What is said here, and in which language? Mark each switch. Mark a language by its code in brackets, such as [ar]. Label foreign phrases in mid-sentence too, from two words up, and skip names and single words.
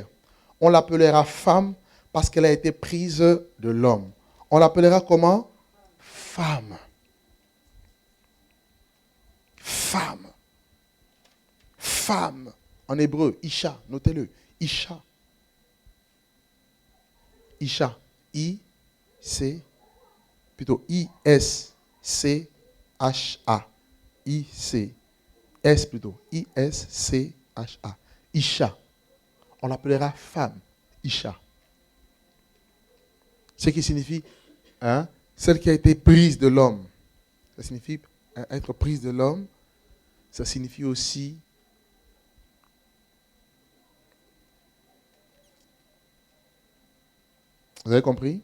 [fr] On l'appellera femme parce qu'elle a été prise de l'homme. On l'appellera comment? Femme. Femme. Femme. En hébreu, Isha, notez-le. Isha. Isha. I-C, plutôt I-S-C-H-A. I-C. S plutôt. I-S-C-H-A. Isha. On l'appellera femme. Isha. Ce qui signifie celle qui a été prise de l'homme. Ça signifie être prise de l'homme. Ça signifie aussi vous avez compris?